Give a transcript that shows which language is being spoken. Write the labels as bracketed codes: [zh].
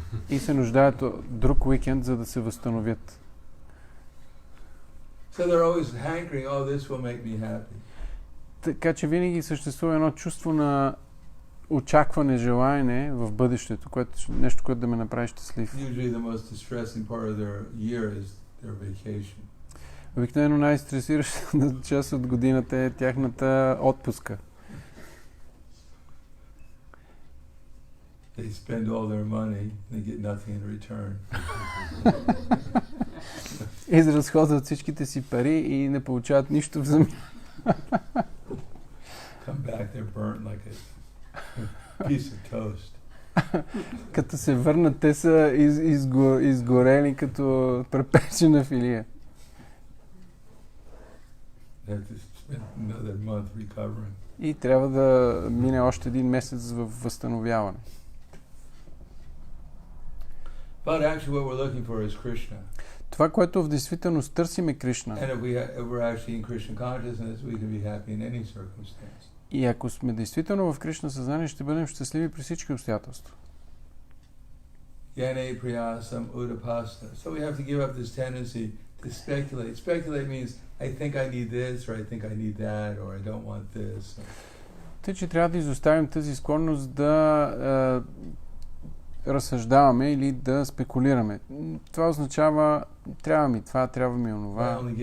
[bg] И се нуждаят от друг уикенд, за да се възстановят. [en] So they're always hankering, oh, this will make me happy. [bg] Така че винаги съществува едно чувство на очакване, желаене в бъдещето, нещо, което да ме направи щастлив. [en] Usually the most distressing part of their year is their vacation. [bg] Обикновено най-стресиращата част от годината е тяхната отпуска. [en] They spend all their money and they get nothing in return. [bg] Изразходват всичките си пари и не получават нищо в замяна. [en] Come back, they're burnt like a piece of toast. [bg] Като се върнат, те са изгорени като препечена филия. [en] They have to spend another month recovering. [bg] И трябва да мине още един месец в възстановяване. [en] But actually what we're looking for is Krishna. [bg] Това, което в действителност търсим е Кришна. [en] And if we're actually in Krishna consciousness, we can be happy in any circumstance. [bg] И ако сме действително в Кришна съзнание, ще бъдем щастливи при всички обстоятелства. [sa] Yane priyasam udapasta. [en] So we have to give up this tendency to speculate. Speculate means I think I need this, or I think I need that, or I don't want this. [bg] Тъй, че трябва да изоставим тази склонност да разсъждаваме или да спекулираме. Това означава, трябва ми това, трябва ми онова.